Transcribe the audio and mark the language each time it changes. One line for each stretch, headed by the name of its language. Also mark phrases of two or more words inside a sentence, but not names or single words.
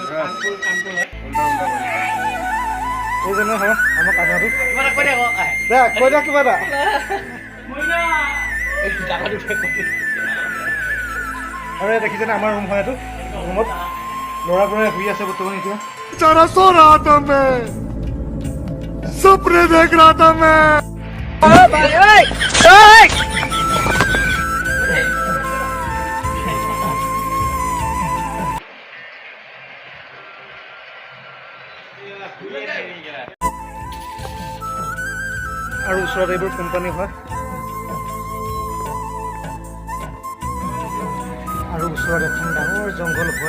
Assamese: এইজনে হয় আমাৰ কামটো। দে কৈ দিয়া কিবা এটা। আৰু দেখিছেনে আমাৰ ৰুম হয়, এইটো ৰুমত ল'ৰাবোৰে শুই আছে বৰ্তমান।
Hindi: এতিয়া बेचारा सो रहा था मैं, सपने देख रहा था मैं।
Assamese: আৰু ওচৰত এইবোৰ কোম্পানী হয়, আৰু ওচৰত এখন ডাঙৰ জংঘল হয়।